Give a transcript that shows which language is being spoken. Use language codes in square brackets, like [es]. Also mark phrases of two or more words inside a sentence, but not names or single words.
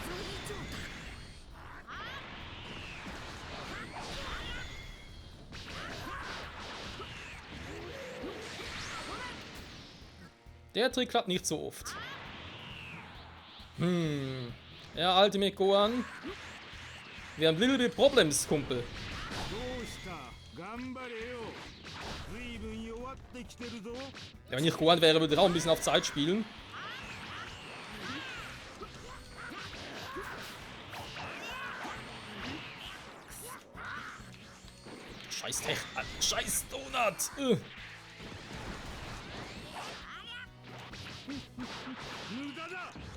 [de] Der Trick klappt nicht so oft. Ja, Ultimate Gohan. [en] Wir haben little bit problems, [de] Kumpel. [ja] どうした頑張れよ。随分弱ってきてるぞ。 [de] Ja, wenn ich Gohan wäre, würde ich auch ein bisschen auf Zeit spielen. Scheiß Tech. Scheiß Donut. [ja] 無駄だ。